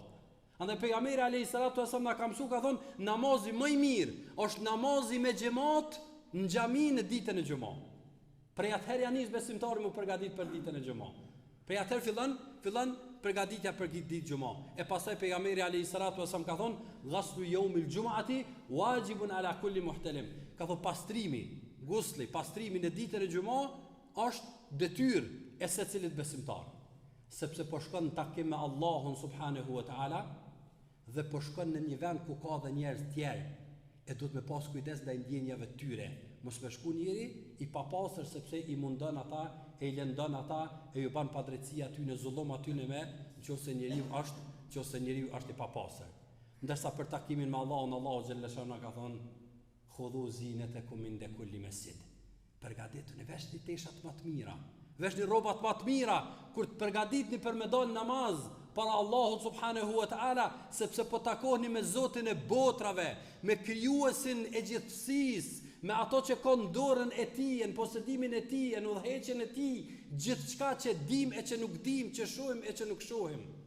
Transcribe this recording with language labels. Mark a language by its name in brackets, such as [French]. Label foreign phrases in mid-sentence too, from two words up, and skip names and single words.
[Albanian] Andaj pejgamberi [Arabic] عليه الصلاة والسلام [Albanian] na ka mësuar ka thonë namazi më i mirë është namazi me xhamat në xhami në ditën e xumas. Prej atëherë janë nisë besimtarë më përgatit për ditën e xumas. Prej atëherë fillon përgatitja për ditë xumas. E pastaj pejgamberi [Arabic] عليه الصلاة والسلام [Albanian] ka thonë [Arabic] غسل يوم الجمعة واجب على كل محتلم. [Albanian] Ka thonë pastrimi, gusli, pastrimi në ditën e xumas është detyrë e secilit besimtar. Sepse po shkon në takim me Allahun [Arabic] سبحانه وتعالى [Albanian] dhe po shkon në një vend ku ka dhe njerëz tjerë e duhet me pas kujdes ndaj ndjenjave të tyre. Mos me shku njëri i papastër sepse i mundon ata, e i lëndon ata, e ju ban padrejtësi aty në zullum aty në me, nëse njeriu është i papastër. Ndërsa për takimin me Allahun, Allahu [Arabic] جل شأنه [Albanian] ka thonë [Arabic] خذوا زينتكم عند كل مسجد. [Albanian] Përgatituni veshni teshat më të mira. Veshni rrobat më të mira kur të përgatitni për me dalë namaz para Allahut [Arabic] سبحانه وتعالى, [Albanian] sepse po takoheni me Zotin e botrave, me krijuesin e gjithësisë, me ato që ka në dorën e tij, në posedimin e tij, në udhëheqjen e tij, gjithçka që dim e që nuk dim, që shohim e që nuk shohim.